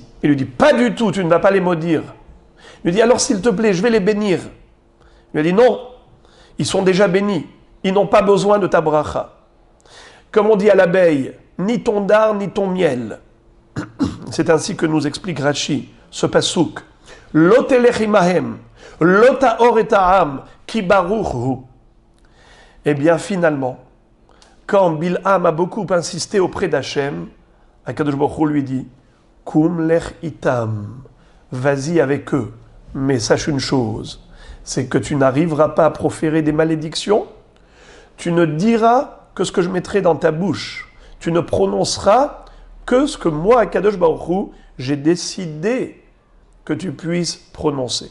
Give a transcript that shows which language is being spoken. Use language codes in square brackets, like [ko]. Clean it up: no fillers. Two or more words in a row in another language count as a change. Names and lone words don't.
[fr] Il lui dit, pas du tout, tu ne vas pas les maudire. Il lui dit, alors s'il te plaît, je vais les bénir. Il lui a dit, non, ils sont déjà bénis. Ils n'ont pas besoin de ta bracha. Comme on dit à l'abeille, ni ton dard, ni ton miel. C'est ainsi que nous explique Rashi, ce pasouk. [he] לא תלך עמהם לא תאור את העם כי ברוך הוא. [fr] Eh bien, finalement, quand Bilham a beaucoup insisté auprès d'Hachem, Akadosh Baruch Hu lui dit, [he] קום לך איתם, [fr] vas-y avec eux, mais sache une chose, c'est que tu n'arriveras pas à proférer des malédictions, tu ne diras que ce que je mettrai dans ta bouche, tu ne prononceras que ce que moi, Akadosh Baruch Hu, j'ai décidé que tu puisses prononcer.